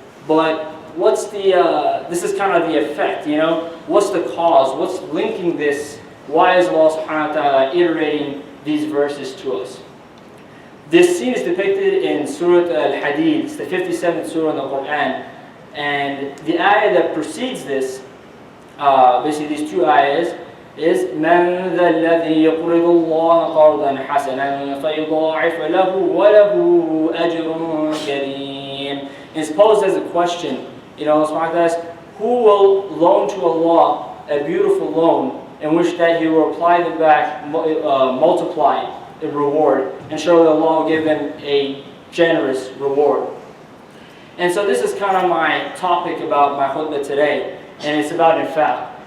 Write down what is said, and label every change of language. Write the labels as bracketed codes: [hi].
[en] But what's this is kind of the effect, What's the cause? What's linking this? Why is Allah subhanahu wa ta'ala iterating these verses to us? This scene is depicted in Surah Al-Hadid. It's the 57th surah in the Quran. And the ayah that precedes this, basically these two ayahs, is [ar] مَنْ ذَا الَّذِي يَقْرِضُ اللَّهَ قَرْضًا حَسَنًا فَيُضَاعِفَ لَهُ وَلَهُ أَجْرٌ كَرِيمٌ. [en] It's posed as a question. Allah subhanahu wa ta'ala asks, who will loan to Allah a beautiful loan in which that He will apply them back, multiply the reward, and surely Allah will give them a generous reward. And so this is kind of my topic about my khutbah today, and it's about infaq.